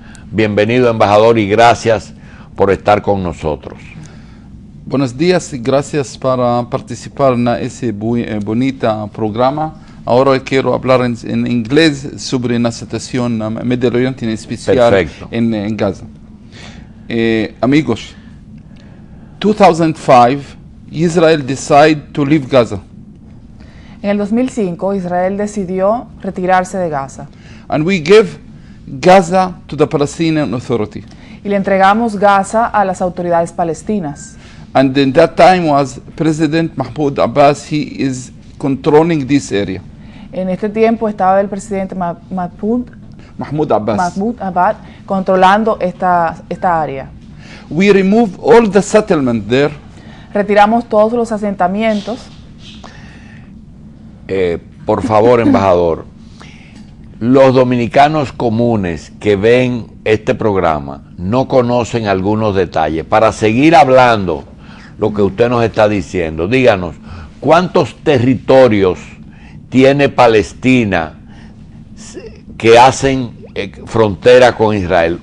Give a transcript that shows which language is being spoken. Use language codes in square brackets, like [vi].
[es] Bienvenido, embajador, y gracias por estar con nosotros. Buenos días y gracias por participar en ese bonito programa. Ahora quiero hablar en inglés sobre la situación en Medio Oriente, en especial en Gaza. [en] Amigos, 2005, Israel decided to leave Gaza. [es] En el 2005, Israel decidió retirarse de Gaza. [en] And we give Gaza to the Palestinian Authority. [es] Y le entregamos Gaza a las autoridades palestinas. [en] And in that time was President Mahmoud Abbas. He is controlling this area. [es] En este tiempo estaba el presidente Mahmoud Abbas controlando esta área. [en] We remove all the settlement there. [es] Retiramos todos los asentamientos. Por favor, embajador, los dominicanos comunes que ven este programa no conocen algunos detalles. Para seguir hablando lo que usted nos está diciendo, díganos, ¿cuántos territorios tiene Palestina que hacen frontera con Israel?